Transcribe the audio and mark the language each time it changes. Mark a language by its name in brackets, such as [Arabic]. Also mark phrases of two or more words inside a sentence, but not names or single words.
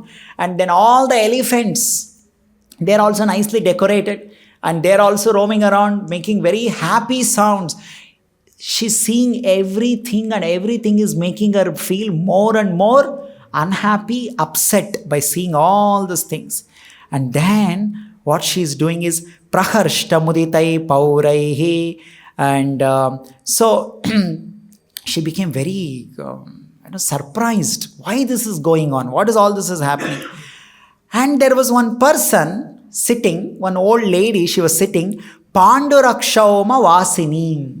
[English] And then all the elephants, they're also nicely decorated, and they're also roaming around making very happy sounds. She's seeing everything, and everything is making her feel more and more unhappy, upset by seeing all these things. And then what she's doing is [Sanskrit] प्रहृष्ट मुदितैः पौरैः. [English] And so she became very surprised. Why this is going on? What is all this is happening? And there was one person sitting, one old lady, she was sitting, [Sanskrit] पाण्डुरक्षौम वासिनी.